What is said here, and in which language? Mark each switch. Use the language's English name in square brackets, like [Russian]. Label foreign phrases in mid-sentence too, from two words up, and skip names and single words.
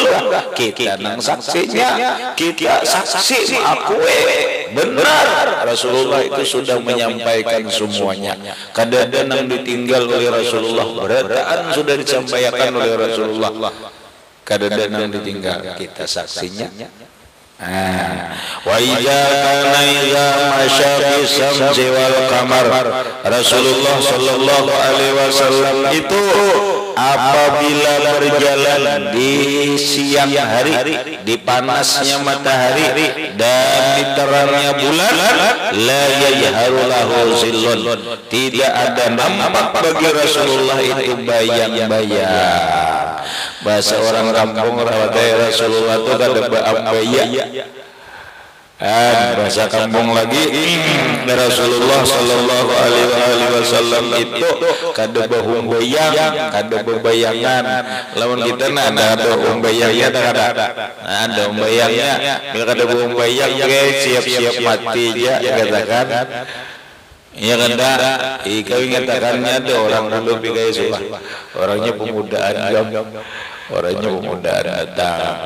[Banjar] Kita nang saksinya, kita saksi mengakui benar Rasulullah itu sudah menyampaikan semuanya. Kadang-kadang ditinggal oleh Rasulullah, berataan sudah disampaikan oleh Rasulullah, kadang-kadang ditinggal, kita saksinya. [Arabic] وإذا كان إذا مشى في الشمس والقمر, رسول الله صلى الله عليه وسلم [Banjar] itu apabila berjalan di siang hari, di panasnya matahari dan di terangnya bulan, [Arabic] لا يجهر له ظل, [Banjar] tidak ada nampak bagi Rasulullah itu bayang-bayang. Bahasa orang kampung rawatai Rasulullah itu kada beambaya. Bahasa kampung lagi [Arabic] رسول الله صلى الله عليه وسلم [Banjar] itu kada bahumbayang, kada bebayangan. Lawan kita ada humbayangnya ada humbayangnya. Bila kada bahumbayang siap-siap mati aja katakan. Ya kada, kau ingatakannya ada orang dulu bikai sulah, orangnya pemudaan orangnya pemudaan datang.